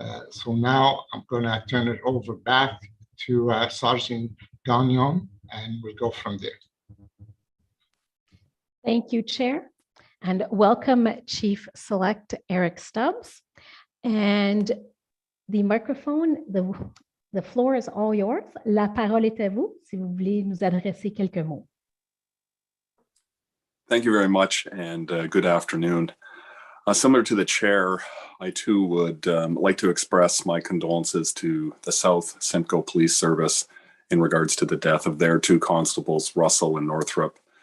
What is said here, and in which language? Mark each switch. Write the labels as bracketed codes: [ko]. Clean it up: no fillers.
[en] So now I'm going to turn it over back to Sergeant Gagnon, and we'll go from there. Thank you, Chair, and welcome Chief Select Eric Stubbs. And the microphone, the floor is all yours. [fr] La parole est à vous, si vous voulez nous adresser quelques mots. [en] Thank you very much, and good afternoon. Similar to the chair, I too would like to express my condolences to the South Simcoe Police Service in regards to the death of their 2 constables, Russell and Northrop.